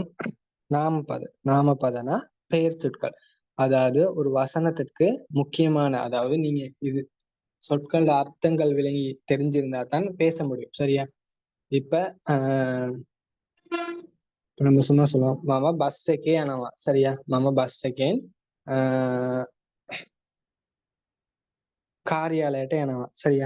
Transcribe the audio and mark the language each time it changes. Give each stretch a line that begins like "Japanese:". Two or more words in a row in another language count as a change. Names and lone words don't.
Tamil: நாமபத. நாமபதனா பெயர் சொற்கள். அதாவது ஒரு வசனத்திற்கு முக்கியமான அதாவது நீங்க இது சொற்களோட அர்த்தங்கள் விளங்கி தெரிஞ்சிருந்தா தான் பேச முடியும். சரியா? இப்ப அ நம்ம சும்மா சொல்லுவோம்.
Sinhala: "මම බස් එකේ යනවා." சரியா? "මම බස් එකෙන් කාර්යාලයට යනවා." சரியா?